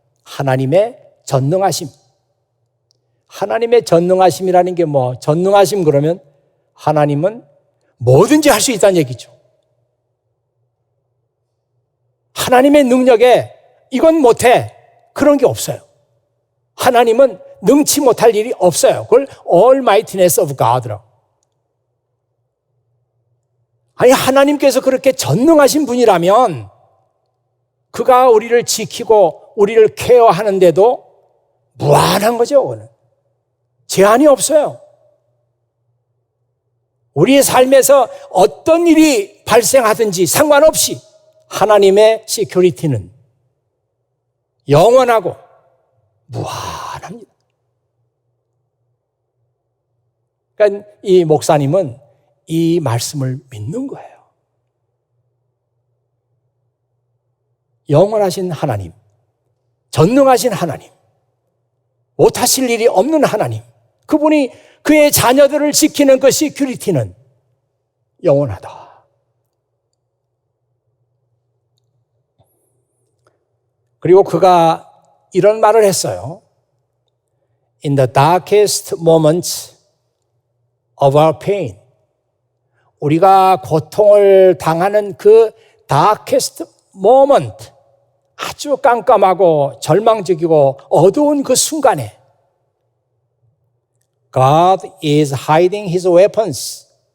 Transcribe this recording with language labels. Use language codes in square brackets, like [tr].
[ko] 하나님의 전능하심. 하나님의 전능하심이라는 게 전능하심 그러면 하나님은 뭐든지 할 수 있다는 얘기죠. 하나님의 능력에 이건 못해. 그런 게 없어요. 하나님은 능치 못할 일이 없어요. 그걸 [en] almightiness of God [ko] 라고. 아니, 하나님께서 그렇게 전능하신 분이라면 그가 우리를 지키고 우리를 케어하는데도 무한한 거죠. 그거는. 제한이 없어요. 우리의 삶에서 어떤 일이 발생하든지 상관없이 하나님의 시큐리티는 영원하고 무한합니다. 그러니까 이 목사님은 이 말씀을 믿는 거예요. 영원하신 하나님, 전능하신 하나님, 못하실 일이 없는 하나님, 그분이 그의 자녀들을 지키는 그 시큐리티는 영원하다. 그리고 그가 이런 말을 했어요. [en] In the darkest moments of our pain. [ko] 우리가 고통을 당하는 그 [en] darkest moment, [ko] 아주 깜깜하고 절망적이고 어두운 그 순간에 [en] God is hiding his weapons.